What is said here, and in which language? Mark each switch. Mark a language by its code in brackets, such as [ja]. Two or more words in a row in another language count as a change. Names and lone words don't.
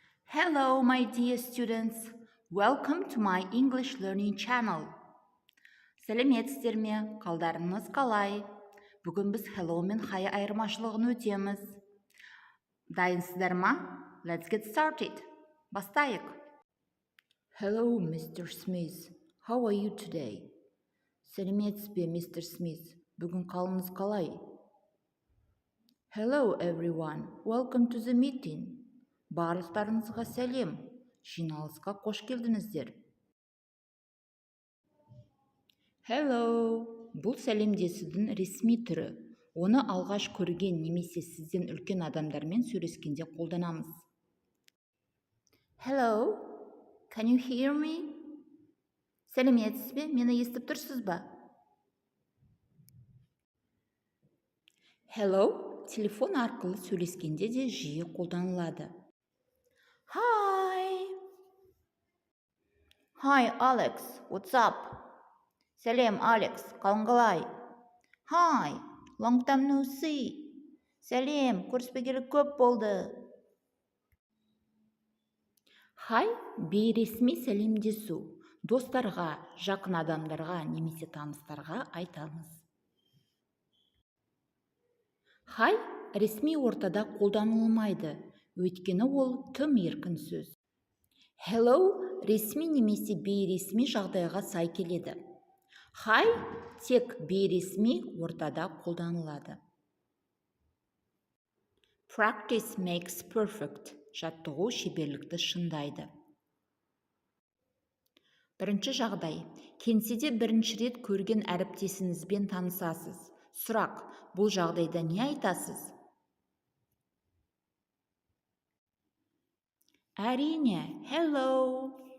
[en] Hello, my dear students. Welcome to my English learning channel. [kk] Сәлеметсіздер ме? Қалдарыңыз қалай? Бүгін біз hello мен hi айырмашылығын өтеміз. Дайынсыздар ма? [en] Let's get started. Бастайық. Hello, Mr. Smith. How are you today? [kk] Сәлеметсіз бе, Mr. Smith? Бүгін қалыңыз қалай? [en] Hello, everyone. Welcome to the meeting. [kk] Барлықтарыңызға сәлем. Жиналысқа қош келдіңіздер. [en] Hello. [kk] Бұл сәлемдесудің ресми түрі. Оны алғаш көрген немесе сізден үлкен адамдармен сөйлескенде қолданамыз. [en] Hello. Can you hear me? [kk] Сәлеметсіз бе? Мені естіп тұрсыз ба? [en] Hello. [kk] Телефон арқылы сөйлескенде де жиі қолданылады. [en] Hi. Hi, Alex. What's up? [kk] Сәлем, Алекс. Қалың қалай? [en] Hi. Long time no see. [kk] Сәлем, көріспегелі көп болды. Hi, бейресми сәлемдесу. Достарға, жақын адамдарға немесе таныстарға айтамыз. Hi, ресми ортада қолданылмайды. Өйткені ол тым еркін сөз. Hello ресми немесе бейресми жағдайға сай келеді. Hi тек бейресми ортада қолданылады. [en] Practice makes perfect. [kk] Жаттығу шеберлікті шыңдайды. Бірінші жағдай. Кеңседе бірінші рет көрген әріптесіңізбен танысасыз. Сұрақ. Бұл жағдайда не айтасыз? Әрине, hello.